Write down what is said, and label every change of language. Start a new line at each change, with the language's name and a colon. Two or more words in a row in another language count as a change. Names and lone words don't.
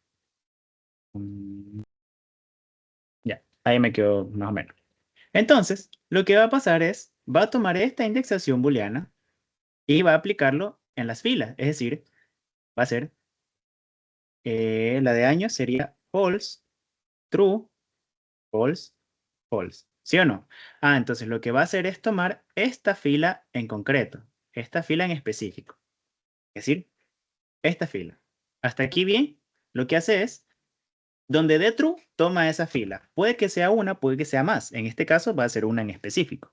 Spanish: Mm, ya, ahí me quedo más o menos. Entonces, lo que va a pasar es, va a tomar esta indexación booleana y va a aplicarlo en las filas. Es decir, va a ser, la de años sería
English: false, true, false, false.
Spanish: ¿Sí o no? Ah, entonces lo que va a hacer es tomar esta fila en concreto, esta fila en específico. Es decir, esta fila. Hasta aquí bien, lo que hace es, donde dé true, toma esa fila. Puede que sea una, puede que sea más. En este caso va a ser una en específico.